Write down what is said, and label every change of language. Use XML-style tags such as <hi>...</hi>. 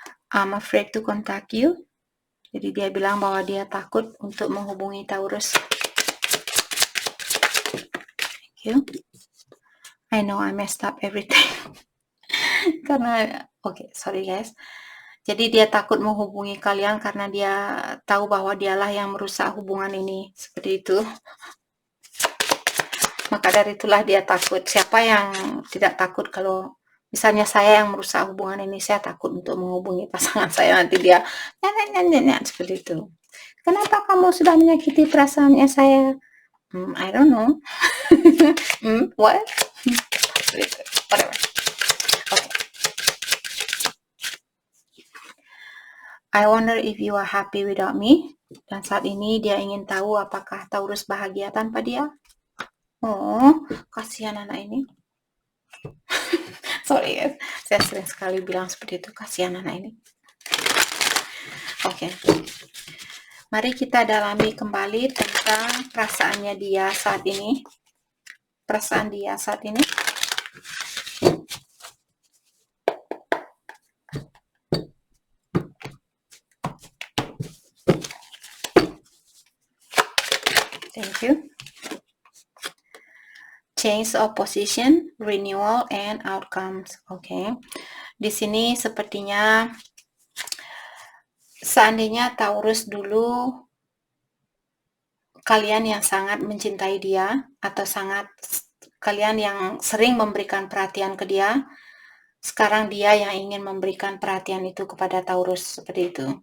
<en>I'm afraid to contact you.</en> <id>Jadi dia bilang bahwa dia takut untuk menghubungi Taurus.</id> <en>Thank you. I know I messed up everything.</en> <id>Karena,</id> <en>sorry guys.</en> <id>Jadi dia takut menghubungi kalian karena dia tahu bahwa dialah yang merusak hubungan ini, seperti itu. Maka dari itulah dia takut. Siapa yang tidak takut kalau misalnya saya yang merusak hubungan ini, saya takut untuk menghubungi pasangan saya, nanti dia seperti itu. Kenapa kamu sudah menyakiti perasaannya saya?</id> <en>I don't know. What? Whatever. Okay. I wonder if you are happy without me.</en> <id>Dan saat ini dia ingin tahu apakah Taurus bahagia tanpa dia. Oh, kasihan anak ini. Sorry ya, saya sering sekali bilang seperti itu, kasihan anak ini. Oke. Mari kita dalami kembali tentang perasaannya dia saat ini. Perasaan dia saat ini.</id> <en>Thank you. Change of position, renewal, and outcomes.</en> <id>Oke. Di sini sepertinya seandainya Taurus dulu kalian yang sangat mencintai dia atau sangat kalian yang sering memberikan perhatian ke dia, sekarang dia yang ingin memberikan perhatian itu kepada Taurus, seperti itu.</id>